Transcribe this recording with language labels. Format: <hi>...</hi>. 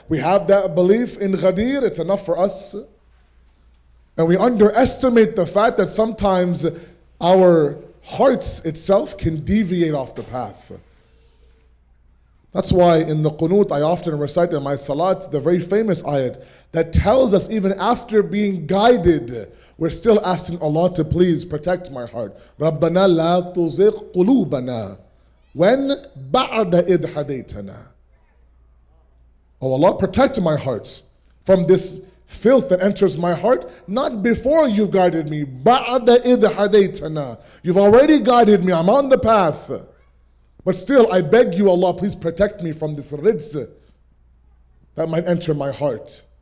<en>We have that belief in Ghadir. It's enough for us. And we underestimate the fact that sometimes our hearts itself can deviate off the path. That's why in the qunut I often recite in my salat the very famous ayat that tells us even after being guided, we're still asking Allah to please protect my heart.</en> <ar>رَبَّنَا لَا تُزِغْ قُلُوبَنَا</ar> <en>when</en> <ar>بَعْدَ إِذْ هَدَيْتَنَا.</ar> <en>Oh Allah, protect my heart from this filth that enters my heart, not before you've guided me.</en> <ar>بَعْدَ إِذْ هَدَيْتَنَا.</ar> <en>You've already guided me, I'm on the path. But still, I beg you, Allah, please protect me from this rijz that might enter my heart.</en>